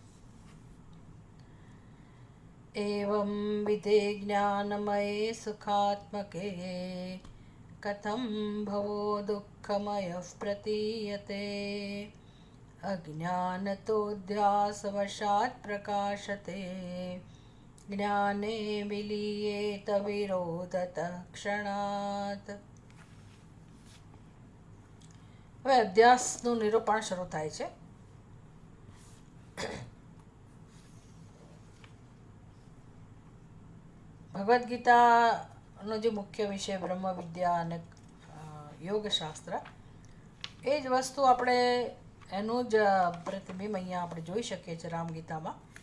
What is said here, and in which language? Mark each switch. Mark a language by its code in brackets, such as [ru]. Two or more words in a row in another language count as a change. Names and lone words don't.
[sa] एवं विधे ज्ञानमये सुखात्मके कथं भवो दुःखमयः प्रतीयते। अज्ञानतोऽध्यासवशात् प्रकाशते ज्ञाने विलीयेत विरोधतः क्षणात्। [gu] હવે અધ્યાસનું નિરૂપણ શરૂ થાય છે। ભગવદ્ ગીતાનો જે મુખ્ય વિષય બ્રહ્મ વિદ્યા અને યોગશાસ્ત્ર, એ જ વસ્તુ આપણે એનું જ પ્રતિબિંબ અહીંયા આપણે જોઈ શકીએ છીએ રામગીતામાં।